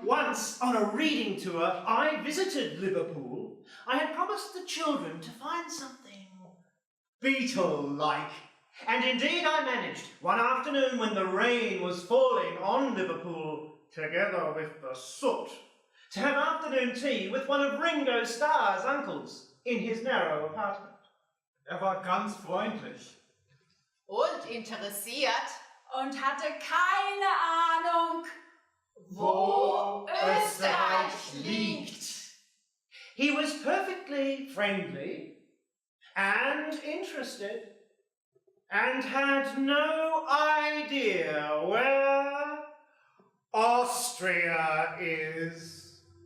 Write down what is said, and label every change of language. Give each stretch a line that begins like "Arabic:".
English: Once on a reading tour, I visited Liverpool. I had promised the children to find something Beatle-like. And indeed I managed, one afternoon when the rain was falling on Liverpool, together with the soot, to have afternoon tea with one of Ringo Starr's uncles in his narrow apartment.
German: War ganz freundlich. Und interessiert. Und hatte keine Ahnung, wo Österreich liegt.
English: He was perfectly friendly and interested and had no idea where Austria is.